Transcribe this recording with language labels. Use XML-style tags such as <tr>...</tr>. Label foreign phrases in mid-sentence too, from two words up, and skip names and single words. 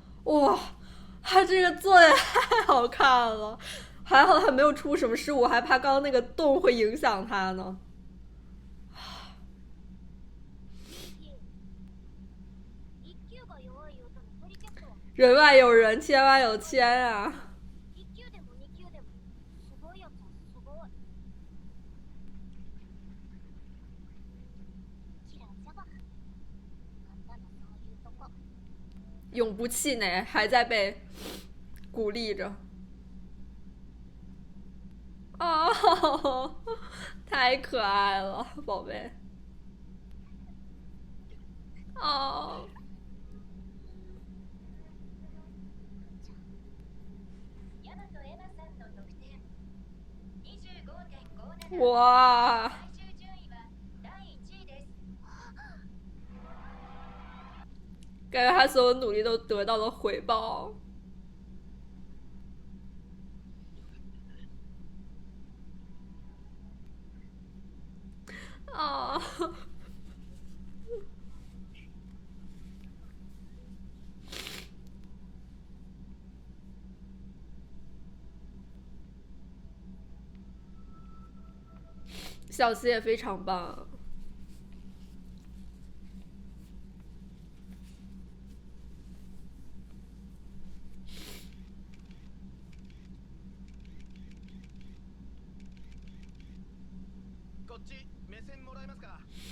<zh>哇，他这个做的也太好看了，还好他没有出什么失误，我还怕刚刚那个洞会影响他呢。</zh> <ja>一級が弱い用とのトリケットは</ja> <zh>人外有人，天外有天啊！</zh> <ja>一級でも二級でもすごいやつはすごい。キラジャバ、あんたのそういうとこ。</ja> <zh>永不气馁，还在被鼓励着。哦，太可爱了，宝贝。哦，</zh> <ja>大和エマさんの得点 25.57。哇！最終順位は第1位です。</ja> <zh>感觉他所有努力都得到了回报。啊！小溪也非常棒。</zh> <ja>こっち目線もらえますか。</ja>